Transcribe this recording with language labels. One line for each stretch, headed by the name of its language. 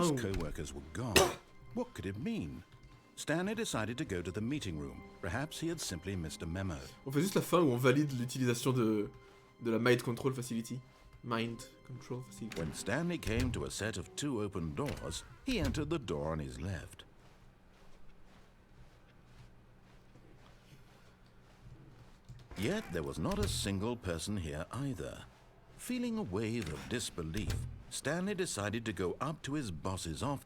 English: All of his co-workers were gone. What could it mean? Stanley decided to go to the meeting room. Perhaps he had simply missed a memo.
French: On fait juste la fin où on valide l'utilisation de la Mind Control Facility.
English: Mind Control Facility. When Stanley came to a set of 2 open doors, he entered the door on his left. Yet there was not a single person here either. Feeling a wave of disbelief, Stanley decided to go up to his boss's office.